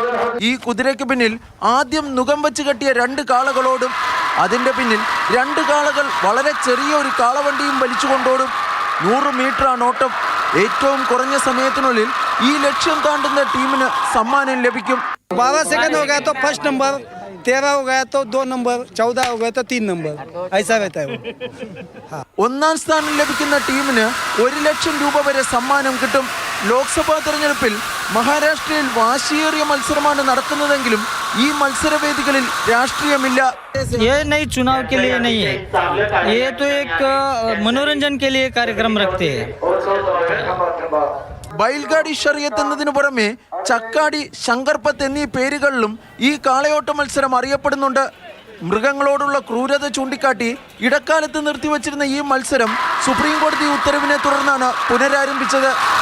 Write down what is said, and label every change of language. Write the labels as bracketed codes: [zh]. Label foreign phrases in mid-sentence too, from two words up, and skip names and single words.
[ml] ഈ കുതിരയ്ക്ക് പിന്നിൽ ആദ്യം നുകം വെച്ച് കെട്ടിയ 2 കാളകളോടും അതിൻ്റെ പിന്നിൽ 2 കാളകൾ വളരെ ചെറിയ ഒരു കാളവണ്ടിയും വലിച്ചുകൊണ്ടോടും. 100 മീറ്ററാണ് ഓട്ടം. ഏറ്റവും കുറഞ്ഞ സമയത്തിനുള്ളിൽ ഈ ലക്ഷ്യം താണ്ടുന്ന ടീമിന് സമ്മാനം ലഭിക്കും. [hi] 12 सेकंड हो गया तो [en] first number, [hi] 13 हो गया तो 2 नंबर, 14 हो गया तो 3 नंबर, ऐसा रहता है वो. [ml] ഒന്നാം സ്ഥാനം ലഭിക്കുന്ന ടീമിന് 1 ലക്ഷം രൂപ വരെ സമ്മാനം കിട്ടും. ലോക്സഭാ തെരഞ്ഞെടുപ്പിൽ മഹാരാഷ്ട്രയിൽ വാശിയേറിയ മത്സരമാണ് നടക്കുന്നതെങ്കിലും ഈ മത്സരവേദികളിൽ രാഷ്ട്രീയമില്ല. [hi] ये नहीं चुनाव के लिए नहीं है, ये तो एक मनोरंजन के लिए कार्यक्रम रखते हैं. [ml] ബൈൽഗാഡി ശരീഅത്ത് എന്നതിനു പുറമെ ചക്കാടി, ശങ്കർപത്ത് എന്നീ പേരുകളിലും ഈ കാളയോട്ട മത്സരം അറിയപ്പെടുന്നുണ്ട്. മൃഗങ്ങളോടുള്ള ക്രൂരത ചൂണ്ടിക്കാട്ടി ഇടക്കാലത്ത് നിർത്തിവച്ചിരുന്ന ഈ മത്സരം സുപ്രീം കോടതി ഉത്തരവിനെ തുടർന്നാണ് പുനരാരംഭിച്ചത്.